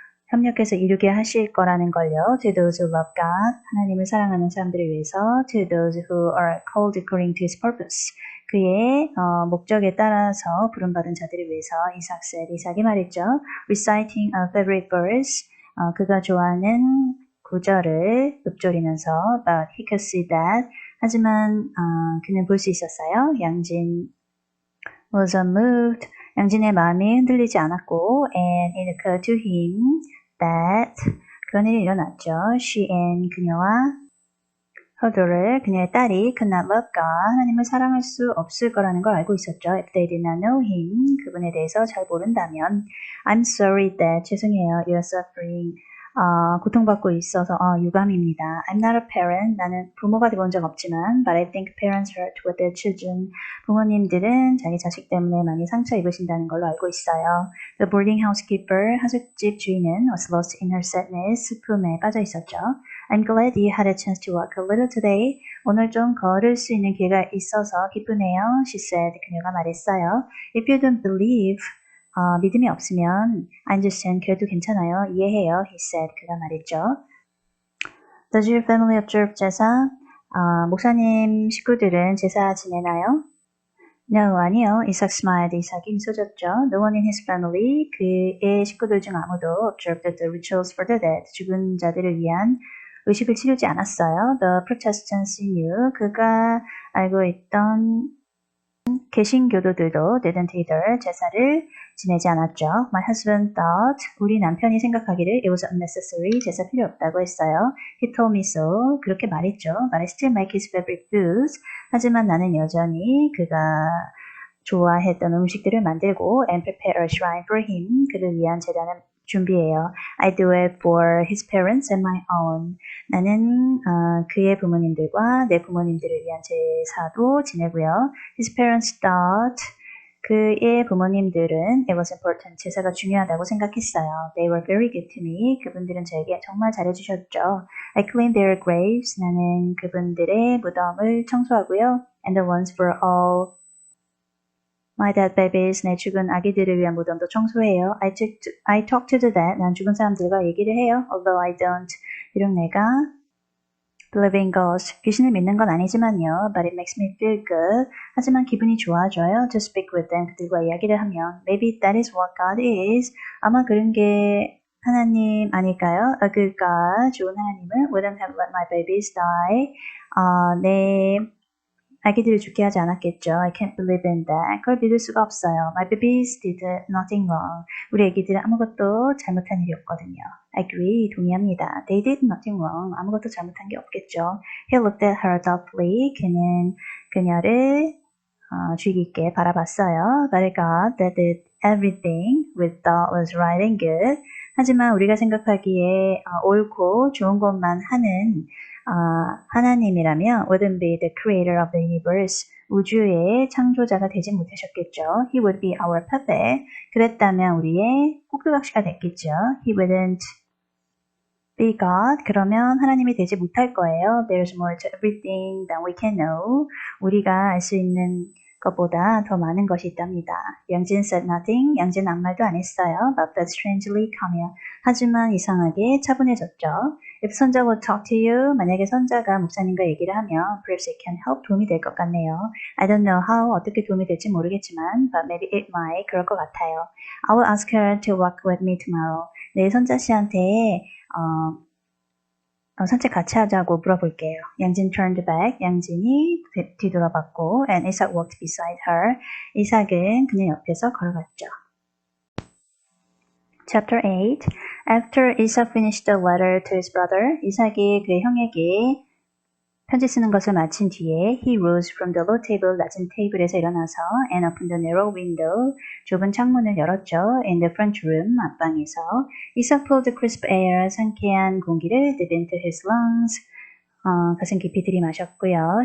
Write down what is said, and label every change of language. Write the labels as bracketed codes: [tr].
[ko] 협력해서 이루게 하실 거라는 걸요. [en] To those who love God, [ko] 하나님을 사랑하는 사람들을 위해서. [en] To those who are called according to His purpose, [ko] 그의 목적에 따라서 부름받은 자들을 위해서. 이삭 [en] said, [ko] 이삭이 말했죠. [en] Reciting a favorite verse, [ko] 그가 좋아하는 구절을 읊조리면서 [en] But he could see that, [ko] 하지만 그는 볼 수 있었어요. [en] 양진 was unmoved, [ko] 양진의 마음이 흔들리지 않았고 [en] and it occurred to him that, [ko] 그런 일이 일어났죠. [en] She and [ko] 그녀와 [en] her daughter, [ko] 그녀의 딸이 [en] could not love God, [ko] 하나님을 사랑할 수 없을 거라는 걸 알고 있었죠. [en] If they did not know him, [ko] 그분에 대해서 잘 모른다면. [en] I'm sorry that, [ko] 죄송해요. [en] You're suffering, [ko] 고통받고 있어서 유감입니다. [en] I'm not a parent, [ko] 나는 부모가 되어본 적 없지만 [en] but I think parents hurt with their children, [ko] 부모님들은 자기 자식 때문에 많이 상처 입으신다는 걸로 알고 있어요. [en] The boarding housekeeper, [ko] 하숙집 주인은 [en] was lost in her sadness, [ko] 슬픔에 빠져 있었죠. [en] I'm glad you had a chance to walk a little today, [ko] 오늘 좀 걸을 수 있는 기회가 있어서 기쁘네요. [en] She said, [ko] 그녀가 말했어요. [en] If you don't believe, [ko] 믿음이 없으면 [en] I understand, [ko] 그래도 괜찮아요. 이해해요. [en] He said, [ko] 그가 말했죠. [en] Does your family observe 제사? [ko] 목사님 식구들은 제사 지내나요? [en] No, [ko] 아니요. [en] 이삭 smiled, [ko] 이삭이 미소 졌죠. [en] No one in his family, [ko] 그의 식구들 중 아무도 [en] observed the rituals for the dead, [ko] 죽은 자들을 위한 의식을 치르지 않았어요. [en] The Protestants knew, [ko] 그가 알고 있던 개신교도들도 [en] didn't either, [ko] 제사를 지내지 않았죠. [en] My husband thought, [ko] 우리 남편이 생각하기를 [en] it was unnecessary, [ko] 제사 필요 없다고 했어요. [en] He told me so, [ko] 그렇게 말했죠. [en] But I still make his favorite foods, [ko] 하지만 나는 여전히 그가 좋아했던 음식들을 만들고 [en] and prepare a shrine for him, [ko] 그를 위한 제단을 준비해요. [en] I do it for his parents and my own. [ko] 나는 그의 부모님들과 내 부모님들을 위한 제사도 지내고요. [en] His parents thought, [ko] 그의 부모님들은 [en] it was important, [ko] 제사가 중요하다고 생각했어요. [en] They were very good to me, [ko] 그분들은 저에게 정말 잘해주셨죠. [en] I clean their graves, [ko] 나는 그분들의 무덤을 청소하고요. [en] And the ones for all my dead babies, [ko] 내 죽은 아기들을 위한 무덤도 청소해요. [en] I talk to the dead, [ko] 난 죽은 사람들과 얘기를 해요. [en] Although I don't, [ko] 비록 내가 [en] believe in ghosts, [ko] 귀신을 믿는 건 아니지만요. [en] But it makes me feel good, [ko] 하지만 기분이 좋아져요. [en] To speak with them, [ko] 그들과 이야기를 하면. [en] Maybe that is what God is, [ko] 아마 그런 게 하나님 아닐까요? [en] A good God, [ko] 좋은 하나님은 [en] wouldn't have let my babies die, [ko] 내 아기들을 죽게 하지 않았겠죠. [en] I can't believe in that. [ko] 그걸 믿을 수가 없어요. [en] My babies did nothing wrong. [ko] 우리 아기들은 아무것도 잘못한 일이 없거든요. [en] I agree, [ko] 동의합니다. [en] They did nothing wrong. [ko] 아무것도 잘못한 게 없겠죠. [en] He looked at her thoughtfully. [ko] 그는 그녀를 주의 깊게 바라봤어요. [en] But God that did everything we thought was right and good. [ko] 하지만 우리가 생각하기에 옳고 좋은 것만 하는 하나님이라면 [en] wouldn't be the creator of the universe, [ko] 우주의 창조자가 되지 못하셨겠죠. [en] He would be our puppet, [ko] 그랬다면 우리의 호크각시가 됐겠죠. [en] He wouldn't be God, [ko] 그러면 하나님이 되지 못할 거예요. [en] There's more to everything than we can know, [ko] 우리가 알 수 있는 것보다 더 많은 것이 있답니다. 양진 [en] said nothing, [ko] 양진은 아무 말도 안 했어요. [en] But felt strangely calm, [ko] 하지만 이상하게 차분해졌죠. [en] If [ko] 선자 [en] would talk to you, [ko] 만약에 선자가 목사님과 얘기를 하면 [en] perhaps it can help, [ko] 도움이 될 것 같네요. [en] I don't know how, [ko] 어떻게 도움이 될지 모르겠지만 [en] but maybe it might, [ko] 그럴 것 같아요. [en] I will ask her to walk with me tomorrow. [ko] 내일 선자 씨한테 산책 같이 하자고 물어볼게요. [en] 양진 turned back, [ko] 양진이 뒤돌아봤고 [en] and Isaac walked beside her, [ko] 이삭은 그녀 옆에서 걸어갔죠. [en] Chapter 8. After Isaac finished the letter to his brother, [ko] 이삭이 그의 형에게 편지 쓰는 것을 마친 뒤에 [en] he rose from the low table, [ko] 낮은 테이블에서 일어나서 [en] and opened the narrow window, [ko] 좁은 창문을 열었죠. [en] In the front room, [ko] 앞방에서 [en] Isaac pulled the crisp air, [ko] 상쾌한 공기를 [en] deep into his lungs, [ko] 가슴 깊이 들이마셨고요.